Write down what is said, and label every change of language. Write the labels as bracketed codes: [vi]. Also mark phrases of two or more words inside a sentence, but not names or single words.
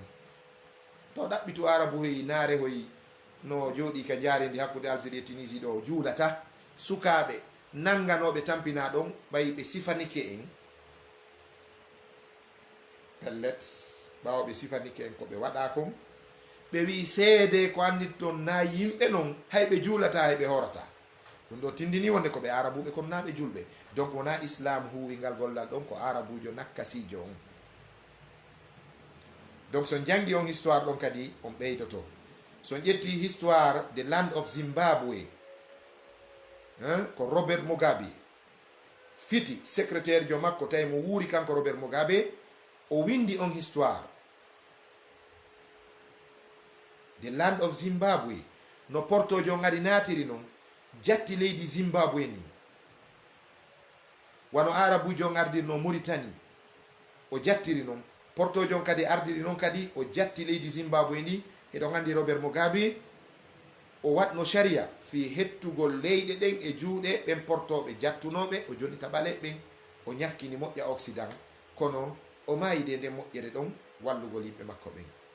[ff] to ɗaɓɓitu arabu hoyi naare hoyi no jooɗi ka jaaridi hakkude Algérie e Tunisie ɗo juulata sukaɓe nanganoɓe tampina ɗon ɓayi ɓe sifanike en pellet ɓawo ɓe sifanike en ko ɓe waɗa kon ɓe wi seede ko andit toon na yimɓe non hay ɓe juulata hay ɓe horata ɗum ɗo tindini wonde ko ɓe arabuɓe kono na ɓe julɓe donc wona islam huwingal gollal ɗon ko arabujo nakkasijo on donc so jangi on histoire ɗon kadi on ɓeydoto so ƴetti histoire the land of Zimbabwe ko Robert Mugabe fiti secrétaire jo makko tawi mo wuuri kanko Robert Mugabe o windi on histoire the land of Zimbabwe no portojo ngadi natiri noon jatti leydi Zimbabwe ni wano arabujo ardirno Mauritanie o jattiri noon portojo kadi ardiri noon kadi o jatti leydi Zimbabwe ni eɗon andi Robert Mugabe o watno sharia fi hettugol leyɗe ɗen e juuɗe ɓen portoɓe jattunoɓe o joni taɓale ɓen o ñakkini moƴƴa Occident kono o mayide nde moƴƴere ɗon wallugol yimɓe makko ɓen